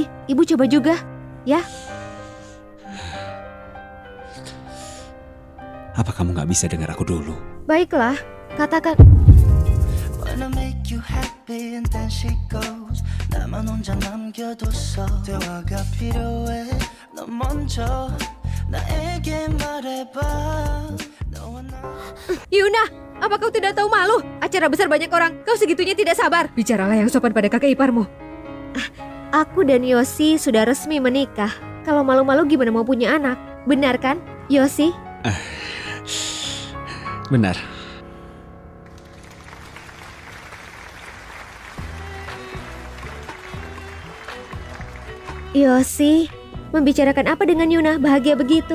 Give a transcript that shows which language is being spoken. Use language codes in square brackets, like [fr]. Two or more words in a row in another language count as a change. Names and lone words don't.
[id] Ibu coba juga, ya. Apa kamu nggak bisa dengar aku dulu? Baiklah, katakan. [en] Wanna make you happy and then she goes. [ko] 나만 혼자 남겨뒀어. 대화가 필요해. 너 먼저 나에게 말해봐. 너와 나. [id] Yuna, apa kau tidak tahu malu? Acara besar banyak orang, kau segitunya tidak sabar. Bicaralah yang sopan pada kakek iparmu. Aku dan Yosi sudah resmi menikah. Kalau malu-malu gimana mau punya anak? Benar kan, Yosi? Benar. Yosi, membicarakan apa dengan Yuna bahagia begitu?